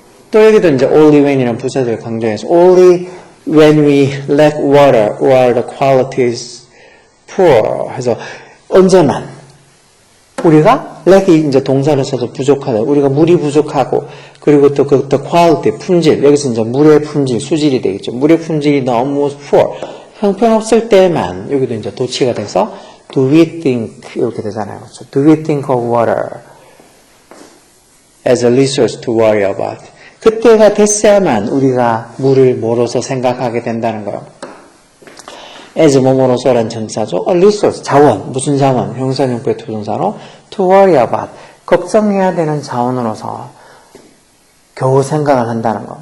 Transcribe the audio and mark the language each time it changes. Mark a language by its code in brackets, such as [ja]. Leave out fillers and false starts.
[ko] 또 여기도 이제 [en] only when이라는 부사절을 강조해서 only when we lack water or the quality is poor [ko] 해서 언제만 우리가 lack이 이제 동사를 써서 부족하다. 우리가 물이 부족하고 그리고 또 그 quality 품질 여기서 이제 물의 품질 수질이 되겠죠. 물의 품질이 너무 poor 형편없을 때만 여기도 이제 도치가 돼서 [en] do we think [ko] 이렇게 되잖아요. 그렇죠? [en] Do we think of water as a resource to worry about. [ko] 그때가 됐어야만 우리가 물을 뭐로서 생각하게 된다는 거예요. as 뭐뭐로서라는 정사죠. a resource, 자원, 무슨 자원? 형사형부의 투동사로 to worry about, 걱정해야 되는 자원으로서 겨우 생각을 한다는 거.